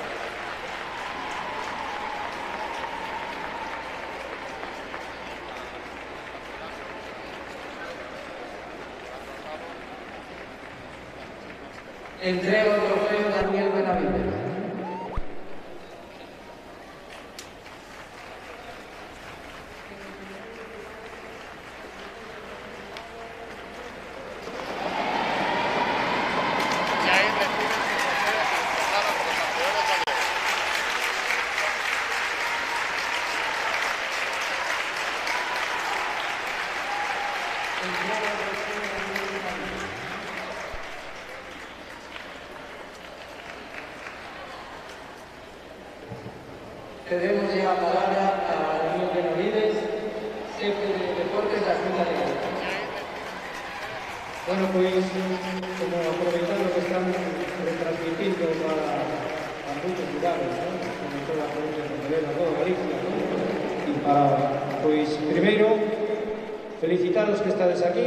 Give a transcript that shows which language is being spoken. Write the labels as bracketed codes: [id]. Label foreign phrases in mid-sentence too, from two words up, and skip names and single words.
[gl] Entrega o trofeo Daniel Benavides. [es] Y ahí reciben su trofeo que les trasladan por los campeones gallegos. [gl] Entrega o trofeo Daniel Benavides. [es] Cedemos ya la palabra a Daniel Benavides, jefe de deportes de la Xunta de Galicia. [gl] Bueno, pois, como aproveitando que estamos retransmitindo a moitos lugares, ¿no? Como toda a provincia de Pontevedra, toda Galicia, ¿no? E para, pois, primeiro, felicitar os que estades aquí.